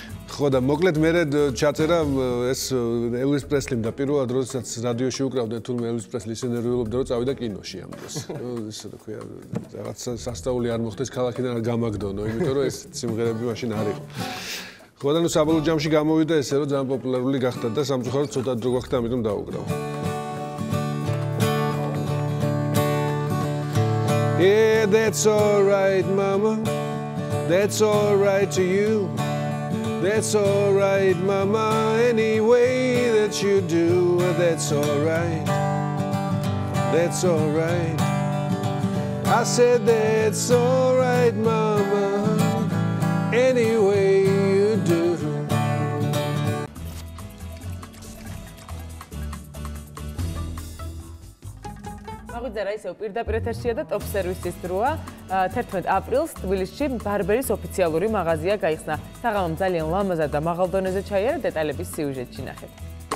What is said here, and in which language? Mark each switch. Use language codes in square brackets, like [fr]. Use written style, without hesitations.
[ka] ხო და მოკლედ მე ჩაწერა ეს ელვის პრესლიმ და პირველად როდესაც რადიოში უკრავდნენ თურმე ელვის პრესლი ისე ნერვიულობდა რომ წავიდა კინოში ამ დროს ისე რა ქვია რაღაც სასწაული არ მოხდეს ქალაქიდან არ გამაგდონო იმიტომ რომ ეს სიმღერები მაშინ არ იყო ხო და ნუ საბოლოო ჯამში გამოვიდა ესე რომ ძალიან პოპულარული გახდა და სამწუხაროდ ცოტა დრო გახდა ამიტომ დაუკრავ [en] Yeah, that's all right, mama. That's all right to you. That's all right, mama, any way that you do, that's all right. That's all right. I said that's alright mama anyway you do [ka] მაგვიძარა ისევ პირდაპირ ეთერშია და ტოპ სერვისის დროა. 11 აპრილს თბილისში ბარბერის ოფიციალური მაღაზია გაიხსნა. საღამომ ძალიან ლამაზად და მაღალ დონეზე ჩაიარა, დეტალების სიუჟეტში ნახეთ.